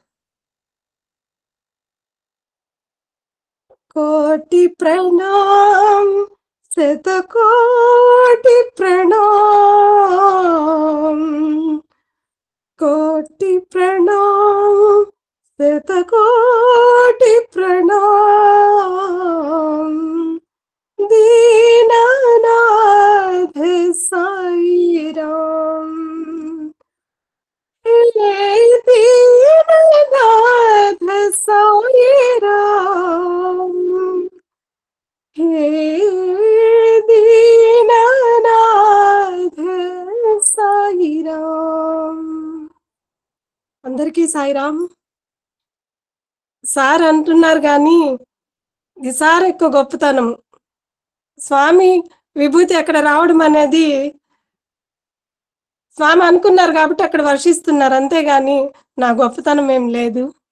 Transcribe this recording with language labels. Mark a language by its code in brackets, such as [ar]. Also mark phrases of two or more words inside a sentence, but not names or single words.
[te] కోటి ప్రణామ్, శతకోటి ప్రణామ్, కోటి ప్రణామ్, శతకోటి ప్రణామ్, [hi] दीनानाथ साईराम, हे दीनानाथ साईराम, हे दीनानाथ साईराम. [te] అందరికీ సాయిరామ్. సార్ అంటున్నారు కానీ ఇది సార్ ఎక్కువ గొప్పతనం. స్వామి విభూతి అక్కడ రావడం అనేది స్వామి అనుకున్నారు కాబట్టి అక్కడ వర్షిస్తున్నారు, అంతేగాని నా గొప్పతనం ఏం లేదు.